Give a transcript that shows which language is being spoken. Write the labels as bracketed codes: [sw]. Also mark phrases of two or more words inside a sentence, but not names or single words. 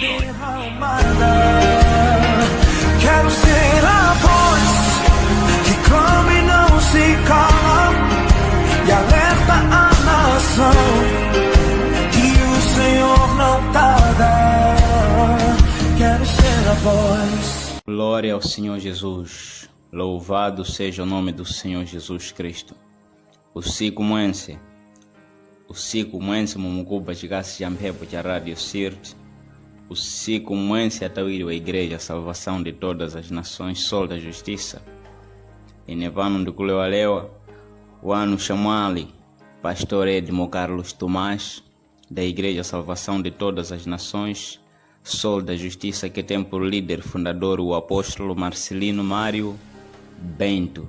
[pt] Quero ser a voz que clama e não se cala e alerta a nação que o Senhor não tarda. Quero ser a voz. Glória ao Senhor Jesus. Louvado seja o nome do Senhor Jesus Cristo. [seh] O siku mwense mumukuba chigasi jampepo cha Radio Sirt. O siku mwense atawiri wa Igreja Salvação de Todas as Nações, Sol da Justiça. Inevano ndikulewalewa wanu Shamwali, [pt] Pastor Edmo Carlos Tomás, da Igreja Salvação de Todas as Nações, Sol da Justiça, que tem por líder fundador o apóstolo Marcelino Mário Bento.